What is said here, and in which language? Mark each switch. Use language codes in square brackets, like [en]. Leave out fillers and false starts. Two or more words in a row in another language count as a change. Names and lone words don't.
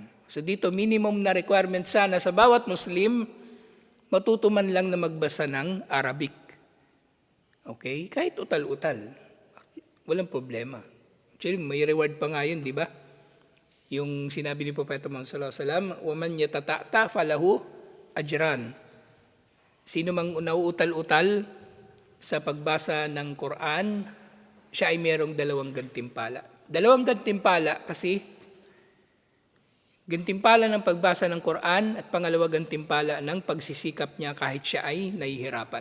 [tl] So dito, minimum na requirement sana sa bawat Muslim, matutuman lang na magbasa ng Arabic. Okay? Kahit utal-utal. Walang problema. Actually, may reward pa nga yun, di ba? Yung sinabi ni Propeta Muhammad [ar] صلى الله عليه وسلم, "ومن يتتعتع فله أجران." [tl] Sino mang nauutal-utal sa pagbasa ng Quran, siya ay merong 2 gantimpala. 2 gantimpala kasi gantimpala ng pagbasa ng Quran at pangalawa gantimpala ng pagsisikap niya kahit siya ay nahihirapan.